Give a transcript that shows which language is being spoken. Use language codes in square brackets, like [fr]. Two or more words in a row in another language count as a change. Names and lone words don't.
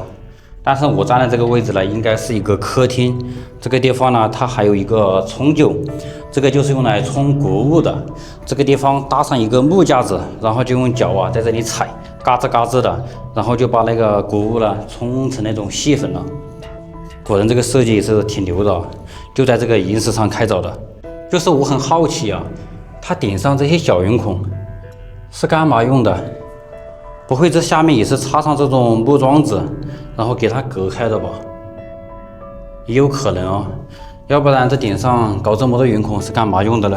[zh] 但是我站的這個位置呢，應該是一個客廳。這個地方呢，它還有一個沖臼，這個就是用來沖穀物的。這個地方搭上一個木架子，然後就用腳啊在這裡踩，嘎吱嘎吱的，然後就把那個穀物呢沖成那種細粉了。果然這個設計也是挺牛的，就在這個岩石上開鑿的。就是我很好奇啊，它頂上這些小圓孔是幹嘛用的？不會這下面也是插上這種木樁子，然後給它隔開的吧？也有可能啊，要不然這頂上搞這麼多圓孔是幹嘛用的呢？